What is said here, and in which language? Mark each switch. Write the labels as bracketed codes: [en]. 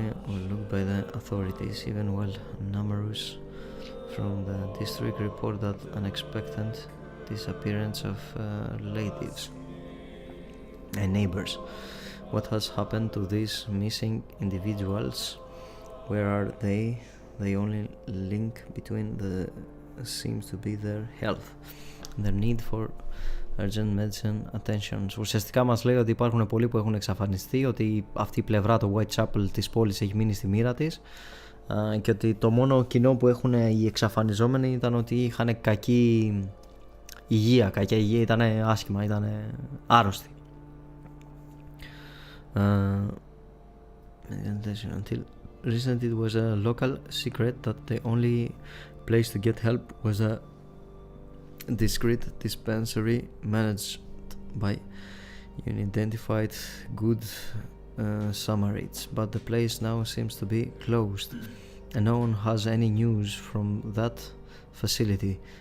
[en] Overlooked by the authorities, even while numerous from the district report that unexpected disappearance of relatives and neighbors. What has happened to these missing individuals? Where are they? The only link between the seems to be their health, their need for urgent medicine attention. [el] Ουσιαστικά μας λέει ότι υπάρχουν πολλοί που έχουν εξαφανιστεί, ότι αυτή η πλευρά, το Whitechapel της πόλης, έχει μείνει στη μοίρα της και ότι το μόνο κοινό που έχουν οι εξαφανιζόμενοι ήταν ότι είχαν κακή υγεία, ήταν άσχημα, ήταν άρρωστοι. [en] Until recently it was a local secret that the only place to get help was a discreet dispensary managed by unidentified good Samarites, but the place now seems to be closed and no one has any news from that facility.